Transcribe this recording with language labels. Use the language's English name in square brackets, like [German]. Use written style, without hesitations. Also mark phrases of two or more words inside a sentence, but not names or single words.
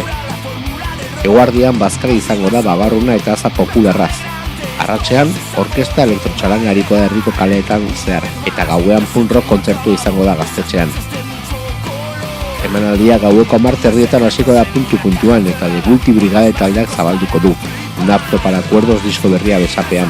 [Basque] Eguardian bazkari izango da babarruna eta aza popularraz. Arratsean, orkesta elektrotxaranga hariko da herriko kaleetan zehar, eta gauean punk rock kontzertu izango da gaztetxean. Emanaldia gaueko 10:00 hasiko da puntu-puntuan, eta The Guilty Brigade taldeak zabalduko du. Un apto para acuerdos disko berria besapean.